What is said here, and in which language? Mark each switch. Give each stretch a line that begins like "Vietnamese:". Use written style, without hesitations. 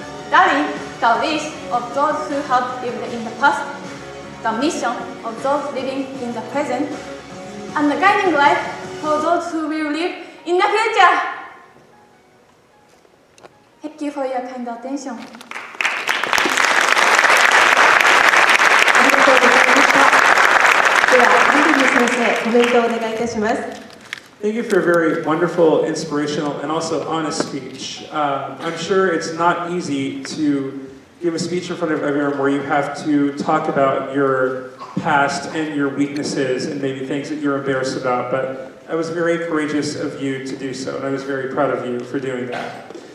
English: That is the wish of those who have lived in the past, the mission of those living in the present, and the guiding light for those who will live in the future. Thank you for your kind attention.
Japanese: ありがとうございました。では、アンドリュー先生、コメントをお願いいたします。
English: Thank you for a very wonderful, inspirational, and also honest speech. I'm sure it's not easy to give a speech in front of everyone where you have to talk about your past and your weaknesses and maybe things that you're embarrassed about, but I was very courageous of you to do so, and I was very proud of you for doing that.